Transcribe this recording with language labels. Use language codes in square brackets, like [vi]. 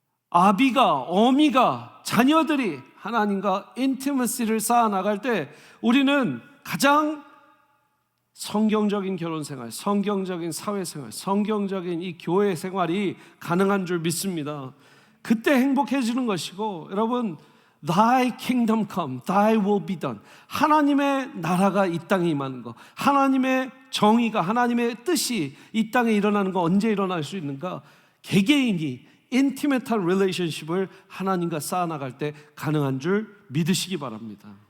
[ko] 아비가, 어미가, 자녀들이 하나님과 인티머시를 쌓아나갈 때 우리는 가장 성경적인 결혼생활, 성경적인 사회생활, 성경적인 이 교회 생활이 가능한 줄 믿습니다. 그때 행복해지는 것이고, 여러분, [en] Thy kingdom come, Thy will be done. [ko] 하나님의 나라가 이 땅에 임하는 거, 하나님의 정의가, 하나님의 뜻이 이 땅에 일어나는 거 언제 일어날 수 있는가? 개개인이 인티메트한 릴레이션십을 하나님과 쌓아나갈 때 가능한 줄 믿으시기 바랍니다.